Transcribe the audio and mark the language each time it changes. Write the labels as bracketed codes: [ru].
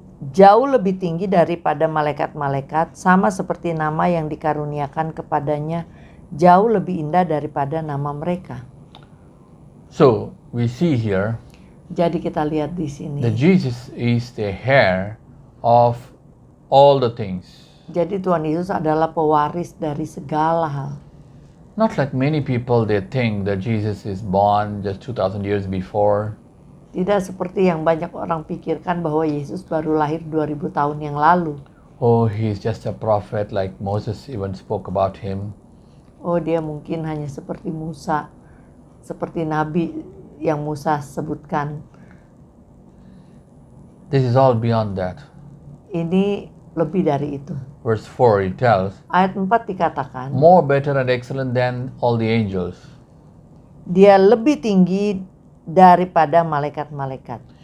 [id] Jauh lebih tinggi daripada malaikat-malaikat, sama seperti nama yang dikaruniakan kepadanya jauh lebih indah daripada nama mereka. [en] So we see here [id] Jadi kita lihat di sini. [en] that Jesus is the heir of all the things. [id] Jadi Tuhan Yesus adalah pewaris dari segala hal. [en] Not like many people, they think that Jesus is born just 2,000 years before. [id] Tidak seperti yang banyak orang pikirkan bahwa Yesus baru lahir 2000 tahun yang lalu. [en] Oh, he's just a prophet, like Moses even spoke about him. [id] Oh, dia mungkin hanya seperti Musa, seperti nabi yang Musa sebutkan. [en] This is all beyond that. [id] Ini lebih dari itu. [en] Verse 4 it tells, [id] Ayat 4 dikatakan, [en] more better and excellent than all the angels. [id] dia lebih tinggi daripada malaikat-malaikat.